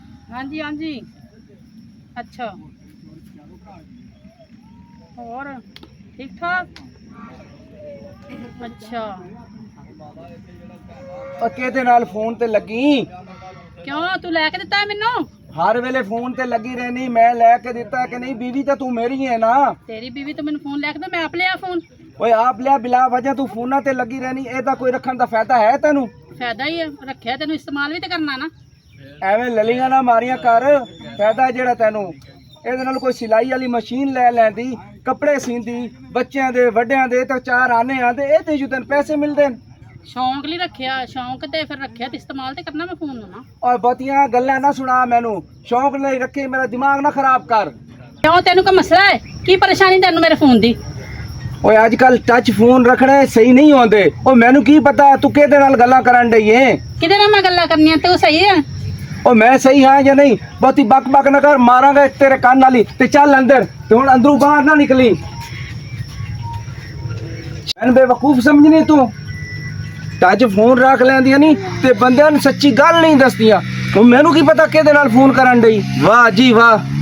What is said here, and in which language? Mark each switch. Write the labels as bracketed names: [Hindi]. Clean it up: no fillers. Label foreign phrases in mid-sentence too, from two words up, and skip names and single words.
[Punjabi] ਹਾਂ ਜੀ ਹਾਂ ਜੀ। ਅੱਛਾ ਔਰ ਠੀਕ ਠਾਕ। अच्छा ਕਿਹਦੇ ਨਾਲ ਫੋਨ ਤੇ ਲੱਗੀ? ਕਿਉਂ ਤੂੰ ਲੈਕੇ ਦਿੱਤਾ ਹੈ ਮੈਨੂੰ? ਹਰ ਵੇਲੇ ਫੋਨ ਤੇ ਲੱਗੀ ਰਹਿਣੀ। ਮੈਂ ਲੈ ਕੇ ਦਿੱਤਾ ਕਿ ਨਹੀਂ? ਬੀਵੀ ਤਾਂ ਤੂੰ ਮੇਰੀ ਹੈ ਨਾ। ਤੇਰੀ ਬੀਵੀ ਤੋ ਮੈਨੂੰ ਫੋਨ ਲੈਕੇ ਦੇ, ਮੈਂ ਆਪ ਲਿਆ ਫੋਨ। ਓਏ ਆਪ ਲਿਆ ਬਿਲਾ ਵਜ੍ਹਾ ਤੂੰ ਫੋਨਾਂ ਤੇ ਲੱਗੀ ਰਹਿਣੀ। ਇਹਦਾ ਕੋਈ ਰੱਖਣ ਦਾ ਫਾਇਦਾ ਹੈ ਤੈਨੂੰ? ਫਾਇਦਾ ਹੀ ਹੈ, ਰੱਖਿਆ ਤੈਨ ਇਸਤੇਮਾਲ ਭੀ ਤੋ ਕਰਨਾ ਨਾ। ਐਵੇਂ ਲਲੀਆਂ ਨਾ ਮਾਰੀਆਂ ਕਰ। ਫਾਇਦਾ ਜਿਹੜਾ ਤੈਨੂੰ ਇਹਦੇ ਨਾਲ ਕੋਈ ਸਿਲਾਈ ਵਾਲੀ ਮਸ਼ੀਨ ਲੈ ਲੈਂਦੀ, ਕੱਪੜੇ ਸੀਂਦੀ ਬੱਚਿਆਂ ਦੇ ਵੱਡਿਆਂ ਦੇ, ਤਾਂ ਚਾਰ ਆਨੇ ਆਂਦੇ ਇਹ ਤੇ ਤੈਨੂੰ ਪੈਸੇ ਮਿਲਦੇ ਨੇ। ਸ਼ੌਕ ਨਹੀਂ ਰੱਖਿਆ, ਸ਼ੌਕ ਤੇ ਫਿਰ ਰੱਖਿਆ ਤੋ ਇਸਤੇਮਾਲ ਤੋ ਕਰਨਾ ਮੈਂ ਫੋਨ ਨਾ। ਔਰ ਬਹੁਤੀਆਂ ਗੱਲਾਂ ਨਾ ਸੁਣਾ ਮੈਨੂੰ। ਸ਼ੌਂਕ ਨਹੀਂ ਰੱਖੀ, ਮੇਰਾ ਦਿਮਾਗ ਨਾ ਖਰਾਬ ਕਰ। ਕਿਉਂ ਤੈਨ ਕੋਈ ਮਸਲਾ ਹੈ? ਕੀ ਪਰੇਸ਼ਾਨੀ ਤੈਨ ਮੇਰੇ ਫੋਨ ਦੀ? ਓਏ ਅੱਜ ਕੱਲ ਟੱਚ ਫੋਨ ਰੱਖਣੇ ਸਹੀ ਨਹੀਂ ਹੁੰਦੇ। ਉਹ ਮੈਨੂੰ ਕੀ ਪਤਾ ਤੂੰ ਕਿਹਦੇ ਨਾਲ ਗੱਲਾਂ ਕਰਨ ਡਈ ਏ? ਕਿਹਦੇ ਨਾਲ ਮੈਂ ਗੱਲਾਂ ਕਰਨੀਆਂ? ਤੂੰ ਸਹੀ ਹੈ? ਉਹ ਮੈਂ ਸਹੀ ਹਾਂ ਜਾਂ ਨਹੀਂ? ਬਹੁਤੀ ਬਕ ਬਕ ਨਾ ਕਰ, ਮਾਰਾਂਗਾ ਤੇਰੇ ਕੰਨ ਵਾਲੀ। ਤੇ ਚੱਲ ਅੰਦਰ, ਤੇ ਹੁਣ ਅੰਦਰੋਂ ਬਾਹਰ ਨਾ ਨਿਕਲੀ। ਮੈਨੂੰ ਬੇਵਕੂਫ ਸਮਝਣੀ ਤੂੰ? ਟੱਚ ਫੋਨ ਰੱਖ ਲੈਂਦੀਆਂ ਨਹੀਂ ਤੇ ਬੰਦਿਆਂ ਨੂੰ ਸੱਚੀ ਗੱਲ ਨਹੀਂ ਦੱਸਦੀਆਂ। ਹੁਣ ਮੈਨੂੰ ਕੀ ਪਤਾ ਕਿਹਦੇ ਨਾਲ ਫੋਨ ਕਰਨ ਡਈ। ਵਾਹ ਜੀ ਵਾਹ।